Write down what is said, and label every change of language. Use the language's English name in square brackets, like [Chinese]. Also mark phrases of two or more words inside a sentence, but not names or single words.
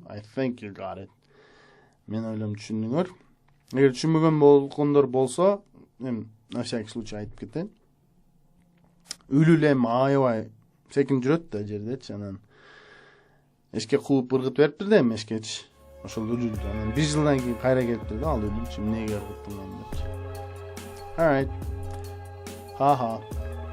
[English] I think you got it. [Kyrgyz] Мен ойлойм түшүндүңөр. Эгер түшүнбөгөн болгондор болсо, мен [Russian] на всякий случай [Kyrgyz] айтып кетейин. Үлүлем аябай секин жүрөт да жердечи, анан эшке кууп ыргыт бериптир да, эшкечи. Ошол үлүлдү анан 1 жылдан кийин кайра келиптир да, ал үлүл эмнеге ыргыттың деп. [English] All right. Ha ha.